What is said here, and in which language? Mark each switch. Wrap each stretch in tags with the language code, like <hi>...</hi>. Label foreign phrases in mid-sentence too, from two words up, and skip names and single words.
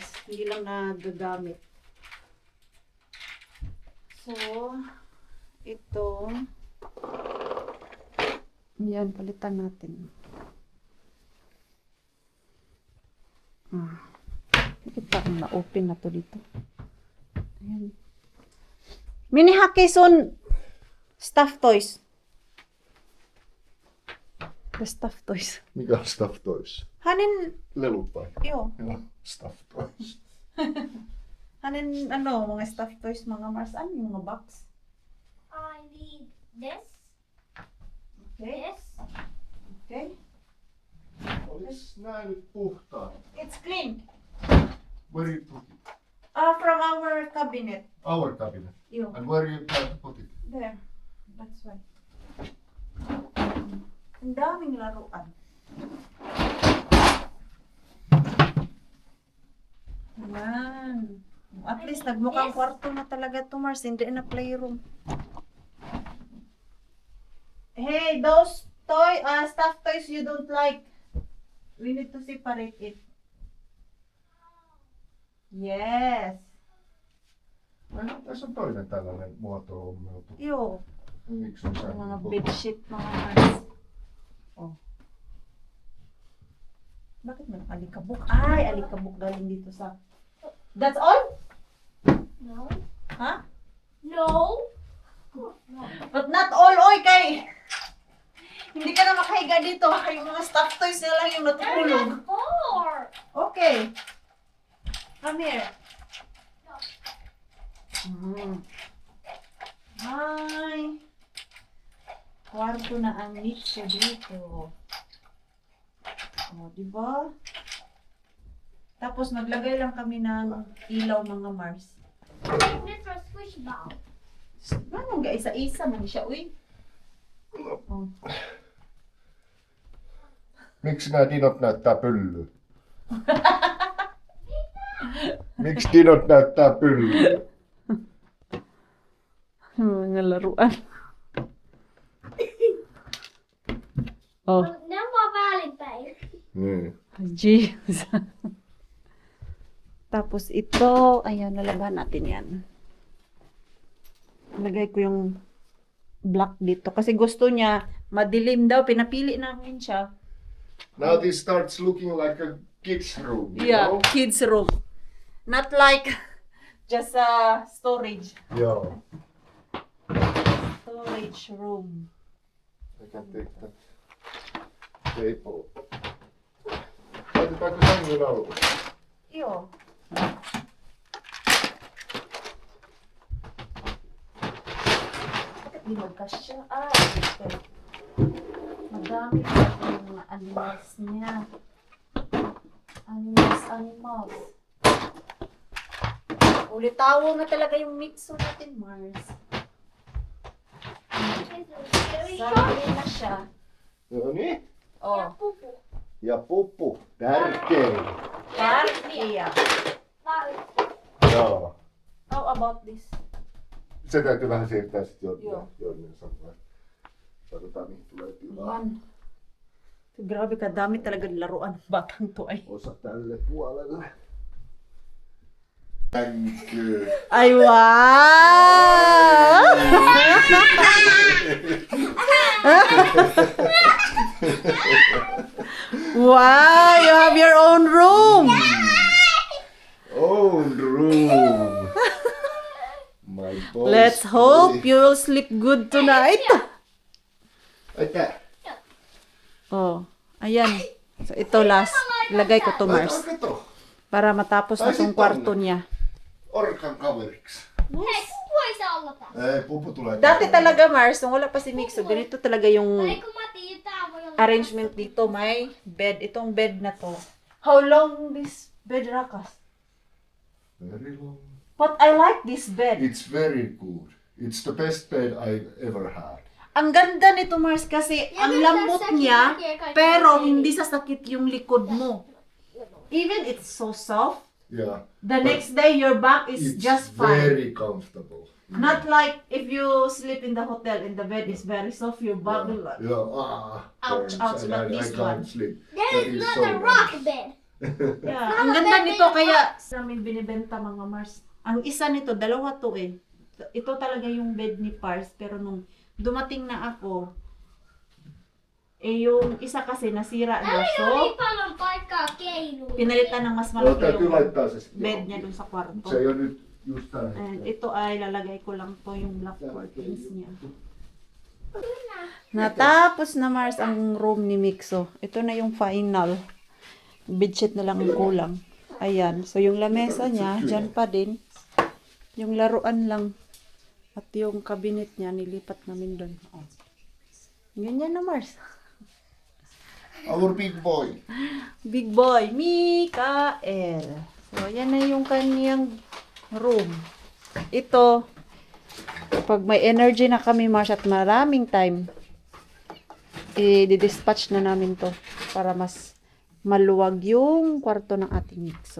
<tl>Hindi lang nagagamit. So, ito. Yan, palitan natin. Kita kung na-open na to dito.</tl> <en>Ayan. Mini Hakison stuffed toys. The stuffed toys.</en> <fi>Mikä on</fi> <en>stuff toys?</en> <fi>Hänen, Lelut vai? joo. Joo,</fi> <en>stuff toys.</en> <fi>Hänen,</fi> <tl>ano, mga</tl> <en>stuffed toys,</en> <tl>mga Mars. Ano yung mga box?</tl> <en>I need this. Okay. This. Okay.</en> <fi>Olis nää nyt puhtaat?</fi> <en>It's clean. Where you put it? From our cabinet. Our cabinet. Yo. And where you plan to put it? There. That's why.</en> <tl>Ang daming laruan. Ayan.</tl> <en>At least</en> <tl>nagmukhang kwarto na talaga to, Mars. Hindi na playroom.</tl> <en>Hey, those stuffed toys you don't like. We need to separate it. Yes.</en> <fi>Ai, tässä on toinen tällainen muoto ommeltu.</fi> <en>Yo.</en> <fi>Miksi on</fi> <tl>Yung mga</tl> <fi>sänky?</fi> <tl>bedsheet, mga Mars. Oh. Bakit may alikabok? Ay, alikabok galing dito sa...</tl> <en>That's all? No. Ha? No. But not all,</en> <tl>oy, kay... Hindi ka na makahiga dito. Yung mga</tl> <en>stuffed toys</en> <tl>na lang yung natutulog.</tl> <en>Four. Okay. Come here. Hi.</en> <tl>Kwarto na ang Mitsu dito. O, diba? Tapos naglagay lang kami ng ilaw mga Mars.</tl> <en>This was squish ball.</en> <tl>Ganun ga, isa-isa man siya, uy.</tl> <en>Oh.</en> <fi>Miksi nämä dinot näyttää pyllyä? Miksi dinot näyttää pyllyä?</fi> <tl>Mga laruan.</tl> <en>Oh.</en> <fi>Ne on vaan väärinpäin. Niin.</fi> <en>Jeez.</en> <tl>Tapos ito, ayan, nalagyan natin yan. Lagay ko yung black dito. Kasi gusto niya, madilim daw. Pinapili namin siya.</tl> <en>Now this starts looking like a kid's room, you Yeah, know? kids room. Not like just a storage.</en> <fi>Joo.</fi> <en>Storage room. I can take that table.</en> <fi>Laitetaanko sängyn alle? Joo.</fi> <tl>Bakit di magkasya?</tl> <en>Okay.</en> <tl>Madami pa yung mga animals niya. Animals. Ulitawo na talaga yung mixo natin, Mars. Sarili na siya.</tl> <fi>No niin.</fi> <en>Oh.</en> <fi>Pupu. Ja pupu. Tärkein. Parkia. Joo.</fi> <en>How about this?</en> <fi>Se täytyy vähän siirtää sit Joo. jonne samaan. Katsotaan mihin tulee tilaa.</fi> <tl>Yan. Grabe ka, dami talaga laruan ng batang to ay.</tl> <fi>Osa tälle puolelle.</fi> <en>Thank you. Ay, wow! Wow, you have your own room. Own room. My boys. Let's hope you will sleep good tonight. Like that.</en> <tl>Oh, ayan. So, ito last. Ilagay ko to, Mars. Kato. Para matapos na tong kwarto niya.</tl> <fi>Orkan kaveriksi. Hei, kun voisi olla tässä. Pupu tulee.</fi> <tl>Dati talaga, Mars, nung wala pa si Mixo, ganito talaga yung</tl> <fi>Ei kun mä tiedän, tää voi olla.</fi> <tl>arrangement dito. May bed. Itong bed na to.</tl> <en>How long this bed,</en> <tl>Rakas?</tl> <en>Very long. But I like this bed. It's very good. It's the best bed I've ever had.</en> <tl>Ang ganda nito, Mars, kasi ang lambot niya, pero hindi sasakit yung likod mo.</tl> <en>Even it's so soft, Yeah. the next day your back is It's just fine. very comfortable. Not like if you sleep in the hotel and the bed is very soft, your back will like, Yeah. Ouch, burns, ouch, and but I this can't one. sleep. That That is is not so a nice. rock bed. yeah.</en> <tl>Ang ganda nito, kaya sa amin binibenta mga Mars. Ang isa nito, dalawa to eh. Ito talaga yung bed ni Pars, pero nung dumating na ako, yung isa kasi nasira na.</tl> <fi>Ei</fi> <tl>So,</tl> <fi>ole niin paljon paikkaa keinuun.</fi> <tl>pinalitan ng mas</tl> <fi>No,</fi> <tl>malaki</tl> <fi>täytyy</fi> <tl>yung</tl> <fi>laittaa se sitten</fi> <tl>bed</tl> <fi>johonkin.</fi> <tl>niya dun sa kwarto.</tl> <fi>Se ei ole nyt just tällä</fi> <tl>And</tl> <fi>hetkellä.</fi> <tl>ito ay lalagay ko lang to yung</tl> <en>black curtains</en> <tl>niya. Natapos na, Mars, ang room ni Mixo. Ito na yung final. Bedsheet na lang ang kulang. Ayan. So, yung lamesa niya, dyan pa din. Yung laruan lang. At yung cabinet niya, nilipat namin doon. Oh. Ganyan na, Mars.</tl> <en>Our big boy. Big boy, Mikael.</en> <tl>So, yan na yung kaniyang room. Ito, pag may energy na kami, Mars, at maraming time, i-dispatch na namin to para mas maluwag yung kwarto ng ating Mixo.</tl>